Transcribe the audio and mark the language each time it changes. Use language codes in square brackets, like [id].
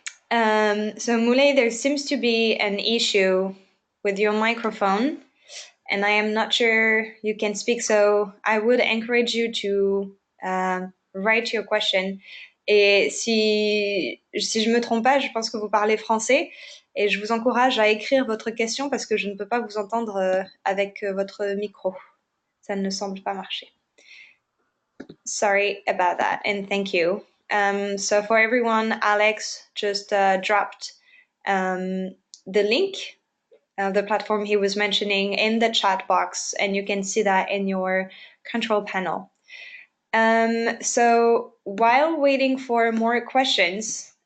[en] So Moulet, there seems to be an issue with your microphone, and I am not sure you can speak, so I would encourage you to write your question. [fr] Et si je me trompe pas, je pense que vous parlez français, et je vous encourage à écrire votre question parce que je ne peux pas vous entendre avec votre micro. Ça ne semble pas marcher. [en] Sorry about that, and thank you. So for everyone, Alex just dropped the link of the platform he was mentioning in the chat box, and you can see that in your control panel. So while waiting for more questions,